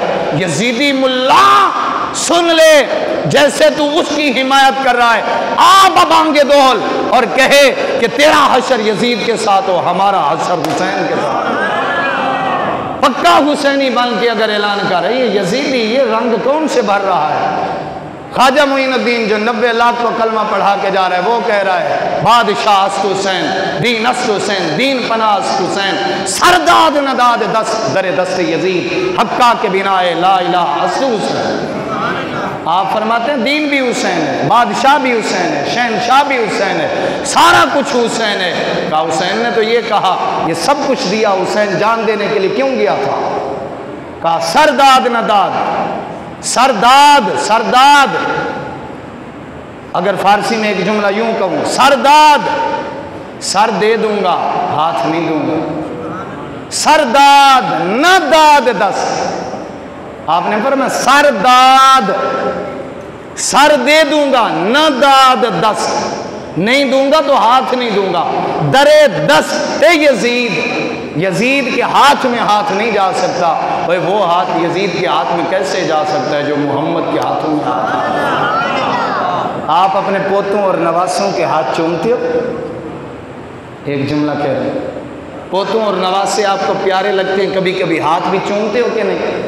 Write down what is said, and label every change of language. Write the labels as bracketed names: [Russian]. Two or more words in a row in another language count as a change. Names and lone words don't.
[Urdu] یزیدی ملا سن لے، جیسے تو اس کی حمایت کر رہا ہے، آپ بانگے دول اور کہے کہ تیرا حشر یزید کے ساتھ ہو، ہمارا حشر حسین کے ساتھ. پکا حسینی بن کے اگر اعلان کر رہے ہیں یزیدی، یہ رنگ کون سے بھر رہا ہے؟ خواجہ معین الدین جو 90 لاکھ کو کلمہ پڑھا کے جا رہا ہے، وہ کہہ رہا ہے [Persian] بادشاہ است حسین، دین است حسین، دین پناہ است حسین، سرداد نداد دست در دست یزید، حقا کے بنا لا الہ است حسین. [Urdu] آپ فرماتے ہیں دین بھی حسین ہے، بادشاہ بھی حسین ہے، شہنشاہ بھی حسین ہے، سارا کچھ حسین ہے. کہا حسین نے تو یہ کہا یہ سب کچھ دیا، حسین جان دینے کے لیے کیوں گیا تھا؟ [Persian] کہا سرداد نداد، سرداد سرداد. [Urdu] اگر فارسی میں ایک جملہ یوں کہوں، سرداد، سر دے دوں گا ہاتھ نہیں دوں گا. [Persian] سرداد نداد دست. [Urdu] آپ نے فرمایا سرداد، سر دے دوں گا، [Persian] نداد دست، [Urdu] نہیں دوں گا تو ہاتھ نہیں دوں گا. [Persian] در دست یزید، [Urdu] یزید کے ہاتھ میں ہاتھ نہیں جا سکتا. بھئی وہ ہاتھ یزید کے ہاتھ میں کیسے جا سکتا ہے جو محمد کے ہاتھوں میں ہاتھ ہے؟ آپ اپنے پوتوں اور نواسوں کے ہاتھ چومتے ہو؟ ایک جملہ کہہ رہے ہیں، پوتوں اور نواسے آپ کو پیارے لگتے ہیں، کبھی کبھی ہاتھ بھی چومتے ہو کہ نہیں؟